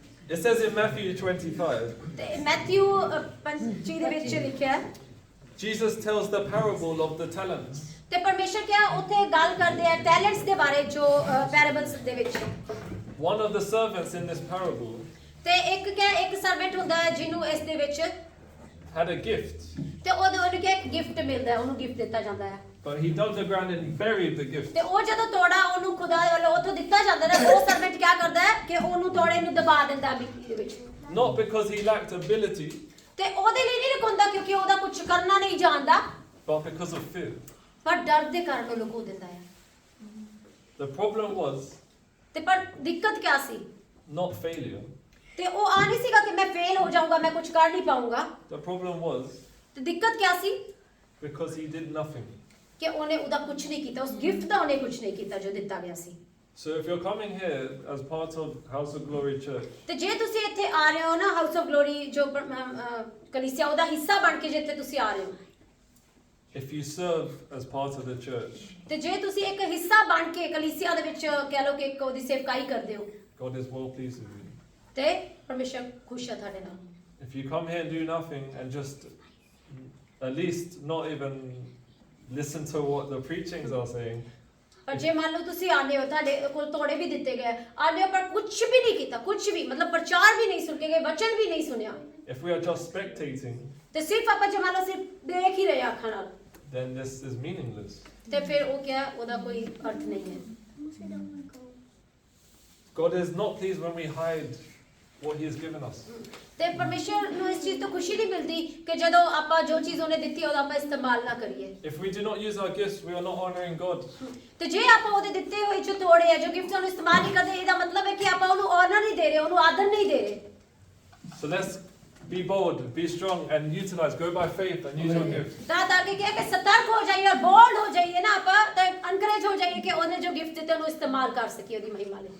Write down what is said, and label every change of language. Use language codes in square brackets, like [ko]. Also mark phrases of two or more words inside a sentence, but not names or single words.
[en] It says in Matthew 25, [pa] ਤੇ ਮੈਥਿਊ 25 ਦੇ ਵਿੱਚ ਲਿਖਿਆ ਹੈ [en] Jesus tells the parable of the talents. [pa] ਤੇ ਪਰਮੇਸ਼ਰ ਕਿਹਾ ਉੱਥੇ ਗੱਲ ਕਰਦੇ ਆ ਟੈਲੈਂਟਸ ਦੇ ਬਾਰੇ ਜੋ ਪੈਰਾਬਲਸ ਦੇ ਵਿੱਚ [en] One of the servants in this parable [pa] ਤੇ ਇੱਕ ਸਰਵੈਂਟ ਹੁੰਦਾ ਹੈ ਜਿਹਨੂੰ ਇਸ ਦੇ ਵਿੱਚ [en] had a gift, [pa] ਤੇ ਉਹਨੂੰ ਕਿ ਇੱਕ ਗਿਫਟ ਮਿਲਦਾ ਹੈ ਉਹਨੂੰ ਗਿਫਟ ਦਿੱਤਾ ਜਾਂਦਾ ਹੈ [en] but he dug the ground and buried the gift. [pa] ਤੇ ਉਹ ਜਦੋਂ ਤੋੜਾ ਉਹਨੂੰ ਖੁਦਾ ਵੱਲੋਂ ਉੱਥੋਂ ਦਿੱਤਾ ਜਾਂਦਾ ਨਾ ਉਹ ਸਰਵੈਂਟ ਕੀ ਕਰਦਾ ਹੈ ਕਿ ਉਹਨੂੰ ਤੋੜੇ ਨੂੰ ਦਬਾ ਦਿੰਦਾ ਮਿੱਟੀ ਦੇ ਵਿੱਚ [en] Not because he lacked ability, [pa] ਤੇ ਉਹਦੇ ਲਈ ਨਹੀਂ ਲੁਕਾਉਂਦਾ ਕਿਉਂਕਿ ਉਹਦਾ ਕੁਝ ਕਰਨਾ ਨਹੀਂ ਜਾਣਦਾ [en] but because of fear. [pa] ਪਰ ਡਰ ਦੇ ਕਾਰਨ ਉਹ ਲੁਕੋ ਦਿੰਦਾ ਹੈ [en] The problem was [pa] ਤੇ ਪਰ ਦਿੱਕਤ ਕੀ ਸੀ [en] not failure. [pa] ਤੇ ਉਹ ਆ ਨਹੀਂ ਸੀਗਾ ਕਿ ਮੈਂ ਫੇਲ ਹੋ ਜਾਊਂਗਾ ਮੈਂ ਕੁਝ ਕਰ ਨਹੀਂ ਪਾਊਂਗਾ [en] The problem was [pa] ਤੇ ਦਿੱਕਤ ਕੀ ਸੀ [en] because he did nothing. [pa] ਕਿ ਉਹਨੇ ਉਹਦਾ ਕੁਝ ਨਹੀਂ ਕੀਤਾ ਉਸ ਗਿਫਟ ਦਾ ਉਹਨੇ ਕੁਝ ਨਹੀਂ ਕੀਤਾ ਜੋ ਦਿੱਤਾ ਗਿਆ ਸੀ [en] So if you're coming here as part of House of Glory Church, [pa] ਤੇ ਜੇ ਤੁਸੀਂ ਇੱਥੇ ਆ ਰਹੇ ਹੋ ਨਾ ਹਾਊਸ ਆਫ ਗਲੋਰੀ ਜੋ ਕਲੀਸਿਆ ਉਹਦਾ ਹਿੱਸਾ ਬਣ ਕੇ ਜਿੱਥੇ ਤੁਸੀਂ ਆ ਰਹੇ ਹੋ [en] if you serve as part of the church, [pa] ਤੇ ਜੇ ਤੁਸੀਂ ਇੱਕ ਹਿੱਸਾ ਬਣ ਕੇ ਕਲੀਸਿਆ ਦੇ ਵਿੱਚ ਕਹਿ ਲਓ ਕਿ ਇੱਕ ਉਹਦੀ ਸੇਵਕਾਈ ਕਰਦੇ ਹੋ [en] God is well pleased with you. [pa] ਤੇ ਪਰਮੇਸ਼ਰ ਖੁਸ਼ ਹੈ ਤੁਹਾਡੇ ਨਾਲ [en] If you come here and do nothing and just at least not even listen to what the preachings are saying, [pa] ਪਰ ਜੇ ਮੰਨ ਲਓ ਤੁਸੀਂ ਆਨੇ ਹੋ ਤੁਹਾਡੇ ਕੋਲ ਤੋੜੇ ਵੀ ਦਿੱਤੇ ਗਏ ਆਨੇ ਹੋ ਪਰ ਕੁਝ ਵੀ ਨਹੀਂ ਕੀਤਾ ਕੁਝ ਵੀ ਮਤਲਬ ਪ੍ਰਚਾਰ ਵੀ ਨਹੀਂ ਸੁਣ ਕੇ ਗਏ ਵਚਨ ਵੀ ਨਹੀਂ ਸੁਣਿਆ [en] if we are just spectating, [pa] ਤੇ ਸਿਰਫ ਆਪਾਂ ਜੇ ਮੰਨ ਲਓ ਸਿਰਫ ਦੇਖ ਹੀ ਰਹੇ ਅੱਖਾਂ ਨਾਲ [en] then this is meaningless. [pa] ਤੇ ਫਿਰ ਉਹ ਕਿਹਾ ਉਹਦਾ ਕੋਈ ਅਰਥ ਨਹੀਂ ਹੈ [en] God is not pleased when we hide what He has given us. [pa] ਤੇ ਪਰਮੇਸ਼ਰ ਨੂੰ ਇਸ ਚੀਜ਼ ਤੋਂ ਖੁਸ਼ੀ ਨਹੀਂ ਮਿਲਦੀ ਕਿ ਜਦੋਂ ਆਪਾਂ ਜੋ ਚੀਜ਼ ਉਹਨੇ ਦਿੱਤੀ ਉਹਦਾ ਆਪਾਂ ਇਸਤੇਮਾਲ ਨਾ ਕਰੀਏ [en] If we do not use our gifts, we are not honoring God. [pa] ਤੇ ਜੇ ਆਪਾਂ ਉਹਦੇ ਦਿੱਤੇ ਹੋਏ ਜੋ ਤੋੜੇ ਆ ਜੋ ਗਿਫਟ ਉਹਨੂੰ ਇਸਤੇਮਾਲ ਨਹੀਂ ਕਰਦੇ ਇਹਦਾ ਮਤਲਬ ਹੈ ਕਿ ਆਪਾਂ ਉਹਨੂੰ ਆਨਰ ਨਹੀਂ ਦੇ ਰਹੇ ਉਹਨੂੰ ਆਦਰ ਨਹੀਂ ਦੇ ਰਹੇ [en] So let's be bold, be strong, and utilize. Go by faith and use your gift. [pa] ਤਾਂ ਕਿ ਕਿਹਾ ਕਿ ਸਤਰਕ ਹੋ ਜਾਈਏ ਔਰ ਬੋਲਡ ਹੋ ਜਾਈਏ ਨਾ ਆਪਾਂ ਤਾਂ ਐਨਕਰੇਜ ਹੋ ਜਾਈਏ ਕਿ ਉਹਨੇ ਜੋ ਗਿਫਟ ਦਿੱਤੇ ਉਹਨੂੰ ਇਸਤੇਮਾਲ ਕਰ ਸਕੀਏ ਉਹਦੀ ਮਹਿਮਾ ਲਈ